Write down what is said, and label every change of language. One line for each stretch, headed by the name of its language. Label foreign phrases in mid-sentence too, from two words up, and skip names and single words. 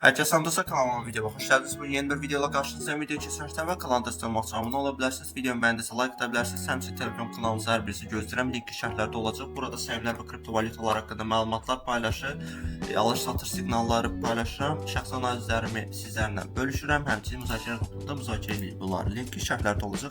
Turkish: Herkese salamdırsa kanalıma videoya hoş geldiniz. Bugün yeni bir videoyla karşınızdayım.
Azerbaijani: Video keçərkən və kanalda istəmək abone ola bilərsiniz. Videomu bəyəndisə like edə bilərsiniz. Həmçinin Telegram kanalımıza hər birisi gözləyirəm. Linki şərhlərdə olacaq. Burada səhmlər və kriptovalyutalar haqqında məlumatlar paylaşır. Alış-satış siqnalları paylaşıram. Şəxsi analizlərimi sizlərlə bölüşürəm. Həmçinin müzakirə qrupunda müzakirə edirik bunları. Linki şərhlərdə olacaq.